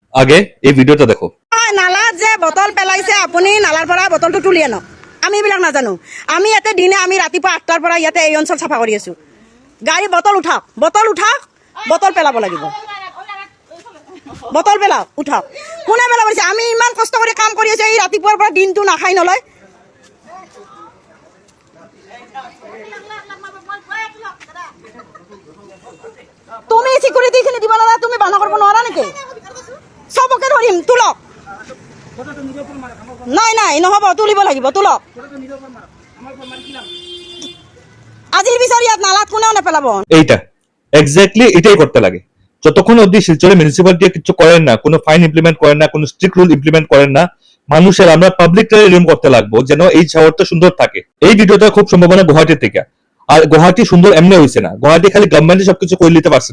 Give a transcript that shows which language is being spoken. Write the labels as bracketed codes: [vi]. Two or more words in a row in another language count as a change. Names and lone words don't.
[bn] আগে এই ভিডিওটা দেখো। [as] নালাত যে বটল পেলাইছে আপুনি নালাৰ পৰা বটলটো তুলি আনক। আমি এইবিলাক নাজানো। আমি ইয়াতে দিনে আমি ৰাতিপুৱা 8টাৰ পৰা ইয়াতে এই অঞ্চল চাফা কৰি আছো। গাড়ী বটল উঠাওক, বটল পেলাব লাগিব। বটল পেলাওক, উঠাওক। কোনে পেলাব দিছে? আমি ইমান কষ্ট কৰি কাম কৰি আছো, এই ৰাতিপুৱাৰ পৰা দিনটো নাখাই নলয়। তুমি সিকিউৰিটি খিনি দিব নোৱাৰা, তুমি বাধা কৰিব নোৱাৰা নেকি? চবকে ধৰিম, তোলক। নাই নহ'ব, তুলিব লাগিব, তোলক। আজিৰ বিচাৰি ইয়াত নালাত কোনেও নেপেলাব। [bn] এইটা এক্স্যাক্টলি এটাই করতে লাগে। যতক্ষণ অব্দি শিলচরে মিউনিসিপালিটি কিছু করেন না, কোনো [en] fine implement [bn] করেন না, কোনো [en] strict rule implement [bn] করেন না, মানুষের আমরা পাবলিকটা রিম করতে লাগবো যেন এই শহরটা সুন্দর থাকে। এই ভিডিওটা খুব সম্ভাবনা গুয়াহাটির থেকে। আর গুয়াহাটি সুন্দর এমনি হয়েছে না, গুয়াহাটি খালি গভর্নমেন্টে সবকিছু করে নিতে পারছে না।